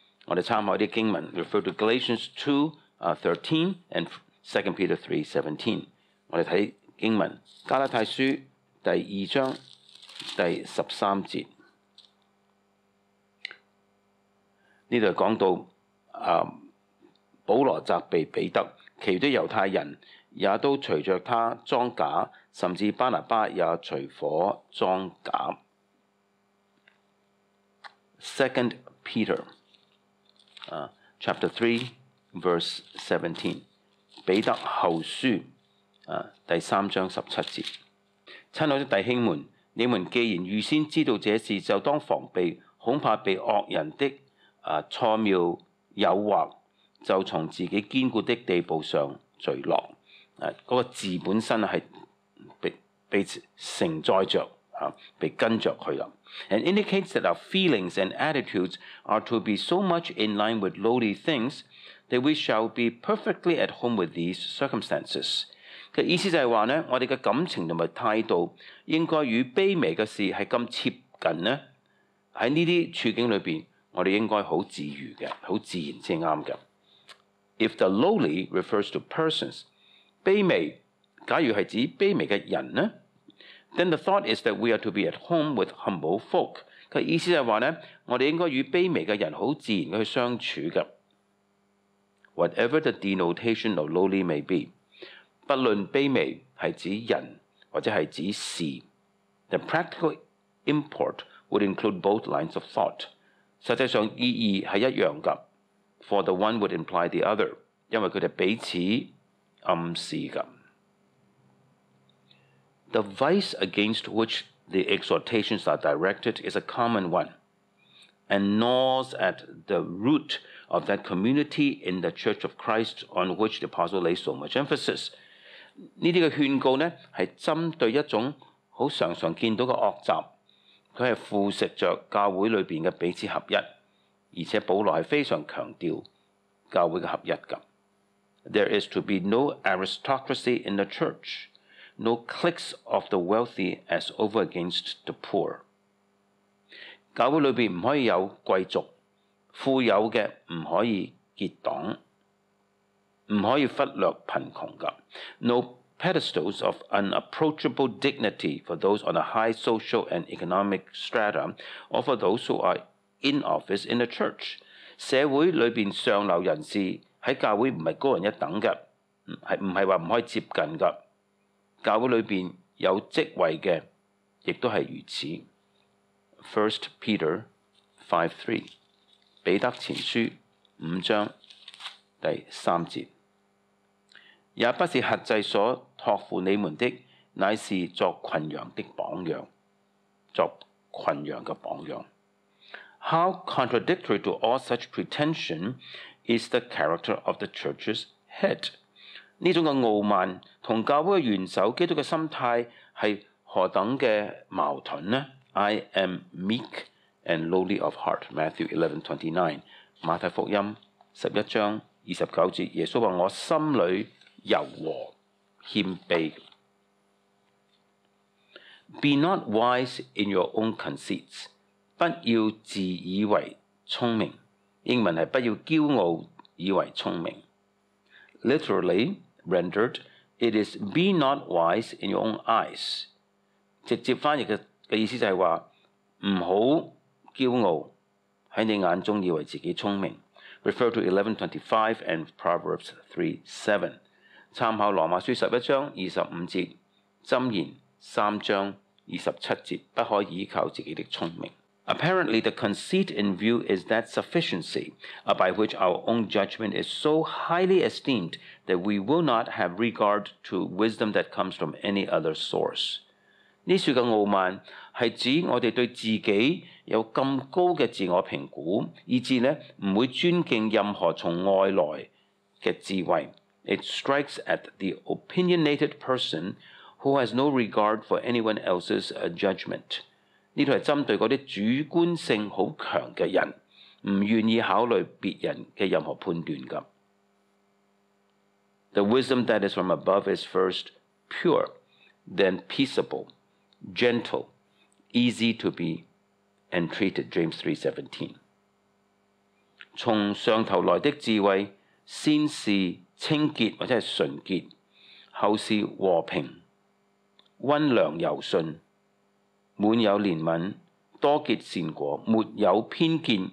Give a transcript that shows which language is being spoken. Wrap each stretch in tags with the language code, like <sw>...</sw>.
<yue>我哋參考啲經文 ，</yue> <en>refer to Galatians 2:13 and 2 Peter 3:17。</en> <yue>我哋睇經文，加拉太書第2章第13節。呢度講到保羅責備彼得，其餘的猶太人也都隨着他裝假，甚至巴拿巴也隨夥裝假。</yue> <en>2 Peter chapter 3:17，</en> <yue>彼得後書第3章17節。親愛的弟兄們，你們既然預先知道這事，就當防備，恐怕被惡人的錯謬誘惑，就從自己堅固的地步上墜落。嗰個字本身係被承載着被跟着去啦。</yue> <en>And indicates that our feelings and attitudes are to be so much in line with lowly things that we shall be perfectly at home with these circumstances。</en> <yue>嘅意思就係話呢，我哋嘅感情同埋態度應該與卑微嘅事係咁貼近呢。喺呢啲處境裏邊，我哋應該好自如嘅，好自然先啱嘅。</yue> <en>If the lowly refers to persons，</en> <yue>卑微假如係指卑微嘅人呢，</yue> <en>then the thought is that we are to be at home with humble folk。</en> <yue>佢意思就係話呢，我哋應該與卑微嘅人好自然嘅去相處嘅。</yue> <en>Whatever the denotation of lowly may be，</en> <yue>不論卑微係指人或者係指事</yue> <en>，the practical import would include both lines of thought。</en> <yue>實際上意義係一樣㗎 ，</yue> <en>for the one would imply the other，</en> <yue>因為佢哋彼此暗示㗎。</yue> <en>The vice against which the exhortations are directed is a common one。 and gnaws at the root of that community in the Church of Christ on which the Apostle lays so much emphasis。</en> <yue>呢啲嘅勸告呢，係針對一種好常常見到嘅惡習，佢係腐蝕着教會裏邊嘅彼此合一，而且保羅係非常強調教會嘅合一㗎。</yue> <en>There is to be no aristocracy in the church, no cliques of the wealthy as over against the poor。</en> <yue>教會裏邊唔可以有貴族，富有嘅唔可以結黨，唔可以忽略貧窮㗎。</yue> <en>No pedestals of unapproachable dignity for those on a high social and economic strata, or for those who are in office in the church。</en> <yue>社會裏邊上流人士喺教會唔係高人一等嘅，唔係話唔可以接近㗎。教會裏邊有職位嘅，亦都係如此。 1 Peter 5:3， 彼得前書5章第3節，也不是轄制所託付你們的，乃是作群羊的榜樣，作群羊嘅榜樣。</yue> <en>How contradictory to all such pretension is the character of the church's head。</en> <yue>呢種嘅傲慢同教會嘅元首基督嘅心態係何等嘅矛盾呢？</yue> <en>I am meek and lowly of heart。</en> <yue>Matthew 11:29， 馬太福音11章29節，耶穌話：我心裏柔和謙卑。</yue> <en>Be not wise in your own conceits。</en> <yue>不要自以為聰明。英文係不要驕傲以為聰明。</yue> <en>Literally rendered, it is be not wise in your own eyes。</en> <yue>直接翻譯嘅意思就係話唔好驕傲喺你眼中以為自己聰明。</yue> <en>Refer to 11:25 and Proverbs 3:7。</en> <yue>參考羅馬書11章25節，箴言3章27節，不可倚靠自己的聰明。</yue> <en>Apparently, the conceit in view is that sufficiency, by which our own judgment is so highly esteemed that we will not have regard to wisdom that comes from any other source。</en> <yue>呢處嘅傲慢係指我哋對自己有咁高嘅自我評估，以致呢唔會尊敬任何從外來嘅智慧。</yue> <en>It strikes at the opinionated person who has no regard for anyone else's judgment。</en> <yue>呢度係針對嗰啲主觀性好強嘅人，唔願意考慮別人嘅任何判斷㗎。</yue> <en>The wisdom that is from above is first pure, then peaceable, gentle, easy to be entreated. James 3:17。</en> <yue>從上頭來的智慧，先是清潔或者係純潔，後是和平、溫良柔順，滿有憐憫，多結善果，沒有偏見。</yue>